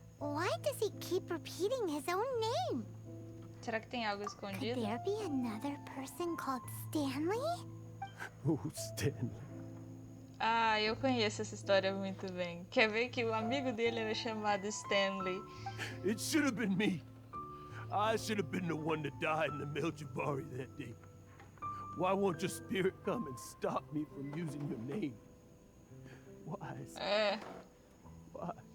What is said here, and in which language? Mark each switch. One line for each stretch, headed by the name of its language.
English: Why does he keep repeating his own name?
Portuguese: Será que tem algo
English: Could
Portuguese: escondido?
English: there be another person called Stanley? Oh, Stanley.
Portuguese: Ah, eu conheço essa história muito bem. Quer ver que o amigo dele era chamado Stanley.
English: It should have been me. I should have been the one that died in the Melchivari that day. Why won't your spirit come and stop me from using your name? Why?
Portuguese: É.
English: Why?